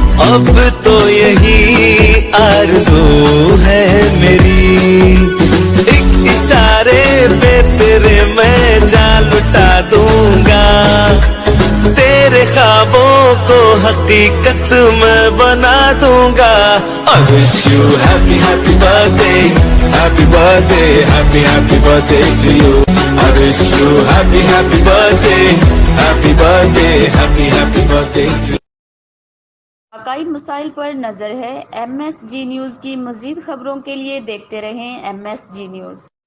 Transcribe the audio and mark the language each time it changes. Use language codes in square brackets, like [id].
[hi] अब तो यही आरज़ू है मेरी, एक इशारे पे तेरे मैं जान लुटा दूंगा, तेरे ख्वाबों को हकीकत में बना दूंगा। [en] I wish you happy happy birthday, happy birthday, happy happy birthday to you. I wish you happy happy birthday, happy birthday, happy happy birthday to you. [hi] अकाईद मसाइल पर नजर है MSG न्यूज की। मजीद खबरों के लिए देखते रहें MSG न्यूज।